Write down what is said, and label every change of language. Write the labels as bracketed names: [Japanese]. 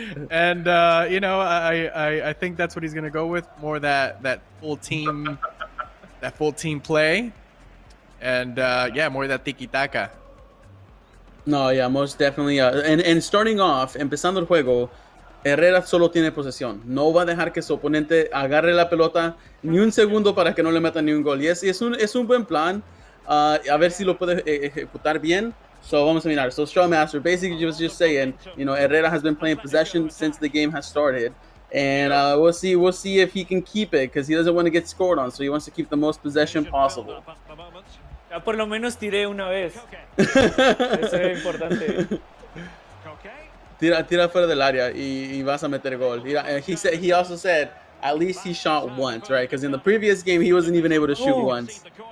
[English] And I think that's what he's gonna go with, more that full team play, and more that tiki taka. No, yeah, most definitely. And starting off, [Spanish] empezando el juego, Herrera solo tiene posesión. No va a dejar que su oponente agarre la pelota ni un segundo para que no le meta ni un gol. Y es un buen plan. A ver si lo puede ejecutar bien. So vamos a mirar. [English] So Strawmaster basically was just saying, Herrera has been playing possession since the game has started. And we'll see if he can keep it, because he doesn't want to get scored on. So he wants to keep the most possession possible. [Spanish] Ya por lo menos tiré una vez. Eso es importante. Tira fuera del área y vas a meter gol. [English] He also said at least he shot once, right? Because in the previous game he wasn't even able to shoot once.